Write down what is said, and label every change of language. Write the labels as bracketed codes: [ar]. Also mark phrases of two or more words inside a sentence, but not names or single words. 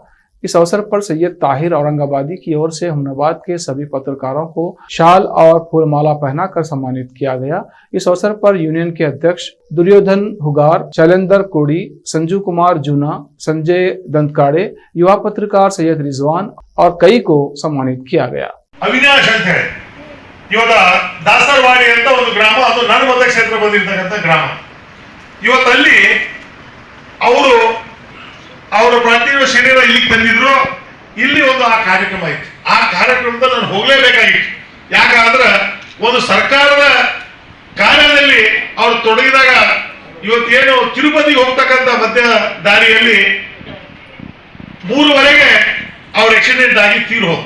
[hi] इस अवसर पर सैयद ताहिर औरंगाबादी की ओर से हुमनाबाद के सभी पत्रकारों को शाल और फूलमाला पहनाकर सम्मानित किया गया। इस अवसर पर यूनियन के अध्यक्ष दुर्योधन हुगार, शैलेंद्र कोड़ी, संजू कुमार जूना, संजय दंतकाड़े, युवा पत्रकार सैयद रिजवान और कई को सम्मानित किया गया। [kn] अविनाश ಅಂತ ಇವಾಗ ದಾಸರವಾಡಿ ಅಂತ ಒಂದು ಗ್ರಾಮ, ಅದು ನನ್ನ ಮತಕ್ಷೇತ್ರ ಬಂದಿರತಕ್ಕಂತ ಗ್ರಾಮ. ಇವತ್ತಲ್ಲಿ ಅವರ ಪ್ರಾಂತೀಯ ಶರೀರ ಇಲ್ಲಿಗೆ ತಂದಿದ್ರು. ಇಲ್ಲಿ ಒಂದು ಆ ಕಾರ್ಯಕ್ರಮ ಇತ್ತು. ಆ ಕಾರ್ಯಕ್ರಮದಲ್ಲಿ ನಾನು ಹೋಗಲೇಬೇಕಾಗಿತ್ತು. ಯಾಕಂದ್ರೆ ಒಂದು ಸರ್ಕಾರದ ಕಾರ್ಯದಲ್ಲಿ ಅವರು ತೊಡಗಿದಾಗ ಇವತ್ತೇನು ತಿರುಪತಿಗೆ ಹೋಗ್ತಕ್ಕಂಥ ಮಧ್ಯ ದಾರಿಯಲ್ಲಿ 3:15ಗೆ ಅವ್ರ ಆಕ್ಸಿಡೆಂಟ್ ಆಗಿ ತೀರು ಹೋದ್ರು.